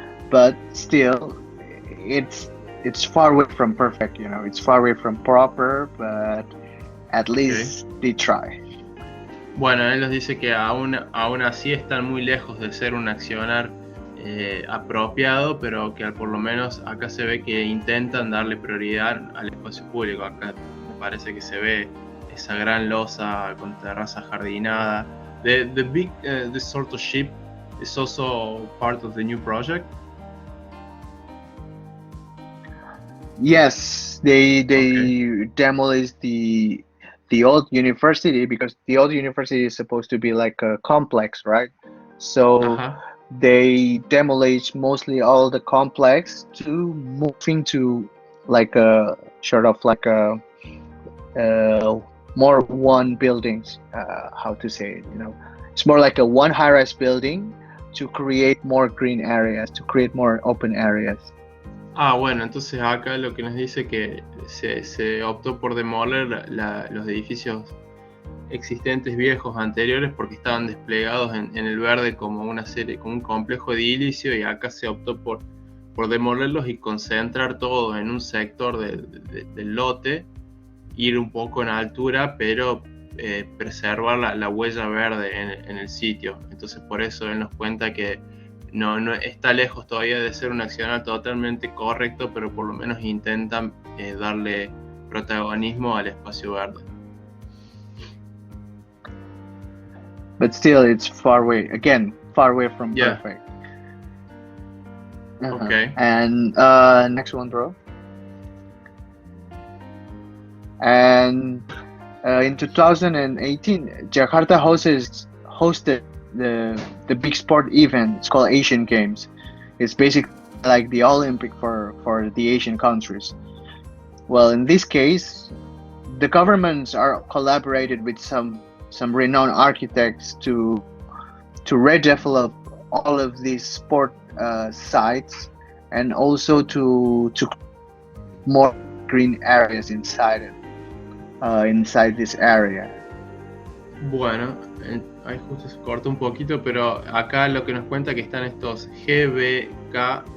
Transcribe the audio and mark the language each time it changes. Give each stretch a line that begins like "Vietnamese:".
English: But still, it's far away from perfect, it's far away from proper, but at least they try.
Spanish: Bueno, él nos dice que aún así están muy lejos de ser un accionar apropiado, pero que por lo menos acá se ve que intentan darle prioridad al espacio público. Acá me parece que se ve esa gran losa con terraza jardinada.
English: The big this sort of ship is also part of the new project. Yes, they demolished the old university because the old university is supposed to be like a complex, right? So they demolished mostly all the complex to move into like a sort of like a more one buildings. How to say it? It's more like a one high-rise building to create more green areas, to create more open areas.
Spanish: Bueno, entonces acá lo que nos dice que se optó por demoler los edificios existentes viejos anteriores porque estaban desplegados en el verde como una serie, como un complejo edilicio, y acá se optó por demolerlos y concentrar todo en un sector del lote, ir un poco en altura, pero preservar la huella verde en el sitio. Entonces por eso él nos cuenta que no está lejos todavía de ser un accionar totalmente correcto, pero por lo menos intentan darle protagonismo al espacio verde.
English: But still, it's far away from perfect. Okay. And next one, bro. And in 2018, Jakarta hosted the big sport event. It's called Asian Games. It's basically like the Olympic for the Asian countries. Well, in this case, the governments are collaborated with some renowned architects to redevelop all of these sport sites, and also to more green areas inside this area.
Spanish: Bueno, ahí justo se corta un poquito, pero acá lo que nos cuenta que están estos GBK.